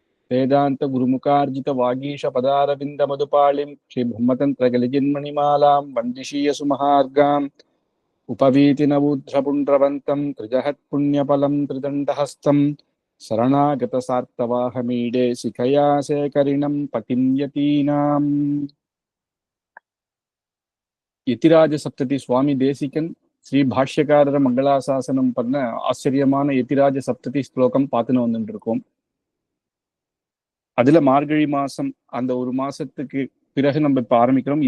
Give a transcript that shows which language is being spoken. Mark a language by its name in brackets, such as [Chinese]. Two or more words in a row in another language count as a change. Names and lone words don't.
[Sanskrit] वेदान्तगुरुमुखार्जितवागीशपदारविन्दमधुपाळिं श्रीब्रह्मतन्त्रकलिजिन्मणिमालां वन्दिशीयसुमहार्गाम् उपवीतिनवूध्रपुण्ड्रवन्तं त्रिजहत्पुण्यफलं त्रिदण्डहस्तं शरणागतसार्तवाहमीडे शिखया शेखरिणं पतिं यतीनाम्. [Tamil] யதிராஜ சப்ததி சுவாமி தேசிகன் ஸ்ரீ பாஷ்யக்காரர மங்களாசாசனம் பண்ண ஆச்சரியமான யதிராஜ சப்ததி ஸ்லோகம் பார்த்துன்னு வந்துட்டு இருக்கோம். அதுல மார்கழி மாசம் அந்த ஒரு மாசத்துக்கு பிறகு நம்ம இப்ப ஆரம்பிக்கிறோம்.